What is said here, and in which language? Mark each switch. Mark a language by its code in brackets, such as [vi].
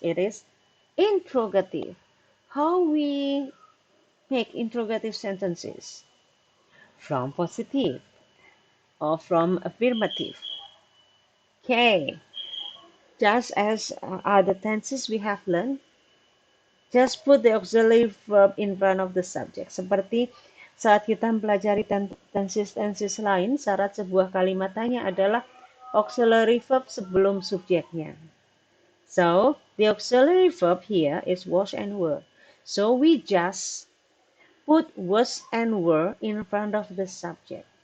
[en] It is interrogative. How we make interrogative sentences? From positive or from affirmative. Okay. just as other tenses we have learned, just put the auxiliary verb in front of the subject. [id] Seperti saat kita mempelajari tenses lain, syarat sebuah kalimat tanya adalah auxiliary verb sebelum subjeknya. [en] So, the auxiliary verb here is was and were. So, we just put was and were in front of the subject.